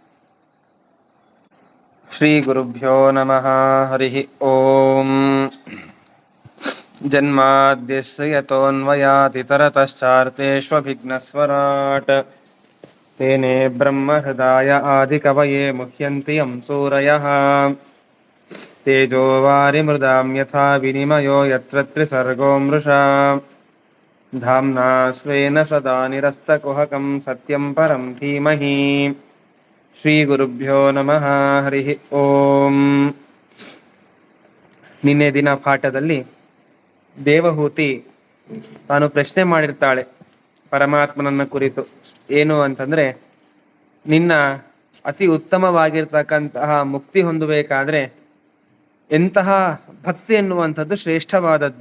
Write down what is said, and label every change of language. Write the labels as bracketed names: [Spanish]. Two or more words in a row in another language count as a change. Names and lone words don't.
[Sanskrit] ಶ್ರೀ ಗುರುಭ್ಯೋ ನಮಃ. ಹರಿ ಓಂ. ಜನ್ಮಾದ್ಯಸ್ಯ ಯತೋನ್ವಯಾತ್ ತರತಶ್ಚಾರ್ಥೇಷ್ವಭಿಘ್ನಸ್ವರಾಟ್ ತೇನೇ ಬ್ರಹ್ಮ ಹೃದಯ ಆದಿಕವಯೇ ಮುಹ್ಯಂತಿ ಯಂ ಸೂರಯಃ ತೇಜೋ ವಾರಿಮೃದಾಂ ಯಥಾ ವಿನಿಮಯೋ ಯತ್ರ ತ್ರಿಸರ್ಗೋ ಮೃಷಾ ಧಾಮ್ನಾ ಸ್ವೇನ ಸದಾ ನಿರಸ್ತಕುಹಕಂ ಸತ್ಯಂ ಪರಂ ಧೀಮಹಿ. ಶ್ರೀ ಗುರುಭ್ಯೋ ನಮಃ. ಹರಿ ಓಂ. [Kannada] ನಿನ್ನೆ ದಿನ ಪಾಠದಲ್ಲಿ ದೇವಹೂತಿ ತಾನು ಪ್ರಶ್ನೆ ಮಾಡಿರ್ತಾಳೆ ಪರಮಾತ್ಮನನ್ನ ಕುರಿತು. ಏನು ಅಂತಂದ್ರೆ, ನಿನ್ನ ಅತಿ ಉತ್ತಮವಾಗಿರ್ತಕ್ಕಂತಹ ಮುಕ್ತಿ ಹೊಂದಬೇಕಾದ್ರೆ ಎಂತಹ ಭಕ್ತಿ ಎನ್ನುವಂಥದ್ದು ಶ್ರೇಷ್ಠವಾದದ್ದು.